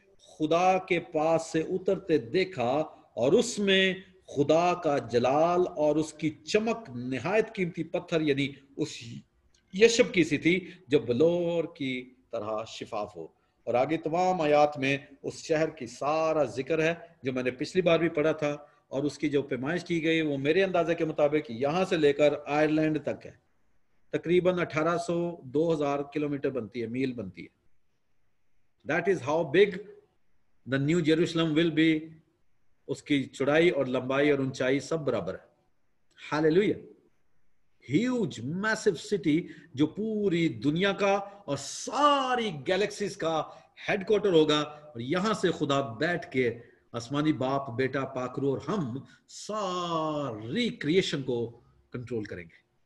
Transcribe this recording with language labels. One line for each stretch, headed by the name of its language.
Urdu: خدا کے پاس سے اترتے دیکھا اور اس میں خدا کا جلال اور اس کی چمک نہایت قیمتی پتھر یعنی اس یشب کی سی تھی جو بلور کی طرح شفاف ہو. اور آگے تمام آیات میں اس شہر کی سارا ذکر ہے جو میں نے پچھلی بار بھی پڑھا تھا, اور اس کی جو پیمائش کی گئی وہ میرے اندازے کے مطابق یہاں سے لے کر آئرلینڈ تک ہے, تقریباً 1800-2000 کلومیٹر بنتی ہے, میل بنتی ہے.
English: That is how big the New Jerusalem will be.
Urdu: اس کی چوڑائی اور لمبائی اور اونچائی سب برابر ہے.
English: Hallelujah. Huge, massive city
Urdu: جو پوری دنیا کا اور ساری گیلیکسیز کا ہیڈ کوارٹر ہوگا, اور یہاں سے خدا بیٹھ کے آسمانی باپ, بیٹا, پاکرو اور ہم ساری کریشن کو کنٹرول کریں گے.